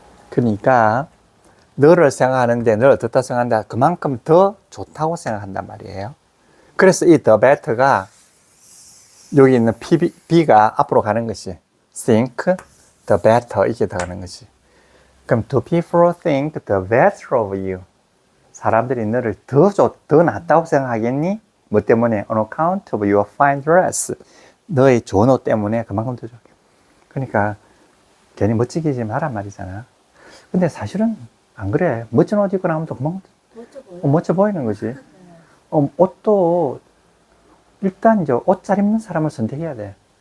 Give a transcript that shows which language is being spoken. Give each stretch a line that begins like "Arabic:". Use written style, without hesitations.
Korean: 그러니까 너를 생각하는데, 너를 어떻다 생각한다, 그만큼 더 좋다고 생각한단 말이에요. 그래서 이 the better가 여기 있는 B가 앞으로 가는 것이
English: think the better
Korean: 이게 들어가는 것이. 그럼
English: do people think the better of you?
Korean: 사람들이 너를 더 낫다고 생각하겠니? 뭐 때문에?
English: On account of your fine dress.
Korean: 너의 좋은 옷 때문에 그만큼 더 좋게. 그러니까 괜히 멋지게 하지 마란 말이잖아. 근데 사실은 안 그래. 멋진 옷 입고 나오면 또 그만큼 멋져 보이는 거지. 옷도 일단 이제 옷 잘 입는 사람을 선택해야 돼.